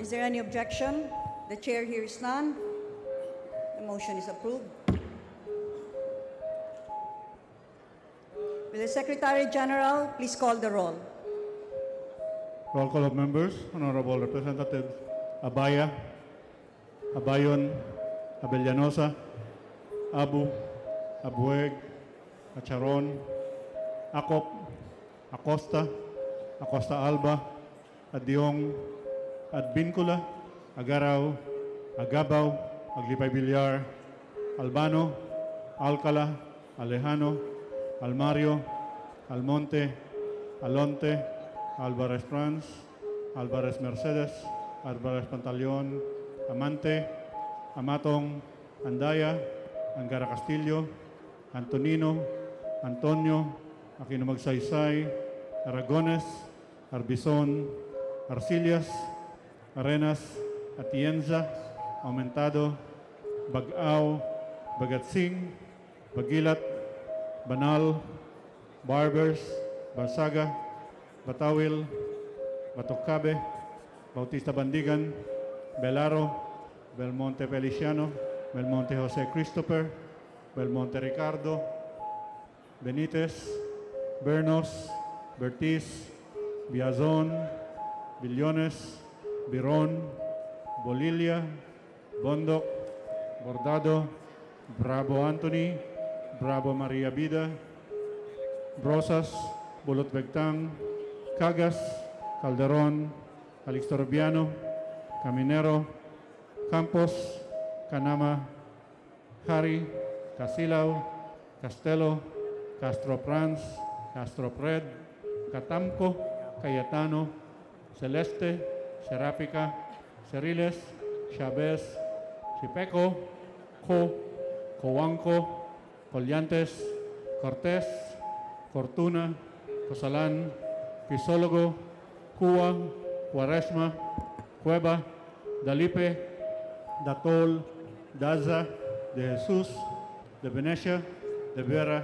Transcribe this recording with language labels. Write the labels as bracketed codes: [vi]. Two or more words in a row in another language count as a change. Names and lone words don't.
[en] Is there any objection? The chair hears none. The motion is approved. Will the Secretary General please call the roll? Roll call of members. Honorable Representative Abaya, Abayon, Abellanosa, Abu, Abueg, Acharon, Akop, Acosta, Acosta Alba, Adyong, Adbincula, Agaraw, Agabaw, Aglipay Villar, Albano, Alcala, Alejano, Almario, Almonte, Alonte, Alvarez Franz, Alvarez Mercedes, Alvarez Pantaleon, Amante, Amatong, Andaya, Angara Castillo, Antonino, Antonio, Aquino Magsaysay, Aragones, Arbizon, Arcillas, Arenas, Atienza, Aumentado, Bagao, Bagatsing, Bagilat, Banal, Barbers, Barsaga, Batawil, Batocabe, Bautista Bandigan, Belaro, Belmonte Feliciano, Belmonte Jose Christopher, Belmonte Ricardo, Benitez, Bernos, Bertiz, Biazon, Billones, Biron, Bolilia, Bondoc, Bordado, Bravo Anthony, Bravo Maria Vida, Brosas, Bulot Begtang, Cagas, Calderon, Calixto Rubiano, Caminero, Campos, Canama, Hari, Casilaw, Castelo, Castro Franz, Castro Pred, Catamco, Cayetano, Celeste, Serapica, Ceriles, Chavez, Chipeco, Coanco, Collantes, Cortés, Fortuna, Cosalan, Pisólogo, Cua, Cuaresma, Cueva, Dalipe, Datol, Daza, De Jesus, De Venecia, De Vera,